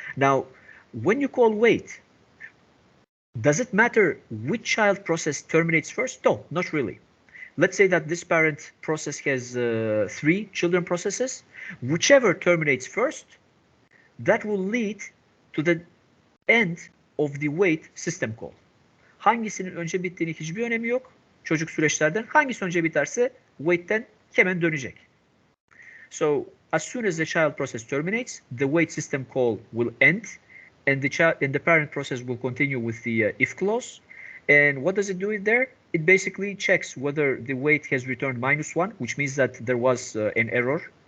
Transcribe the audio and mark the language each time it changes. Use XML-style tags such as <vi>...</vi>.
<en>Now, when you call wait, does it matter which child process terminates first? No, not really. Let's say that this parent process has 3 children processes. Whichever terminates first, that will lead to the end of the wait system call.</en> <tr>Hangisinin önce bittiğini hiçbir önemi yok. Çocuk süreçlerden hangisi önce biterse wait'ten hemen dönecek.</tr> <en>So as soon as the child process terminates, the wait system call will end, and the parent process will continue with the if clause. And what does it do there? It basically checks whether the wait has returned -1, which means that there was an error.</en>